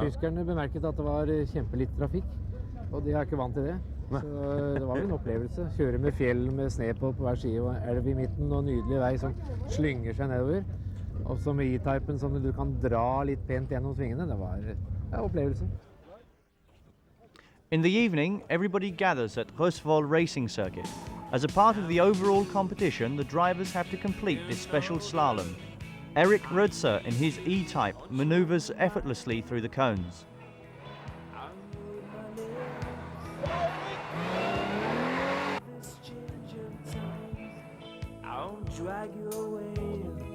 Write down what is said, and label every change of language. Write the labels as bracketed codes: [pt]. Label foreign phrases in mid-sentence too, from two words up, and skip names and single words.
[no] Tyskerne bemerket at det var kjempelite trafikk, og de er ikke vant til det. Så det var vel en opplevelse. Kjøre med fjell med sne på hver side og elv i midten og nydelig vei som slynger seg nedover. Og så med E-typen som du kan dra litt pent gjennom svingene. Det var en opplevelse. [en] In the evening, everybody gathers at Røsvoll Racing Circuit. As a part of the overall competition, the drivers have to complete this special slalom. Erik Rødser in his E-type maneuvers effortlessly through the cones. I'll drag you away.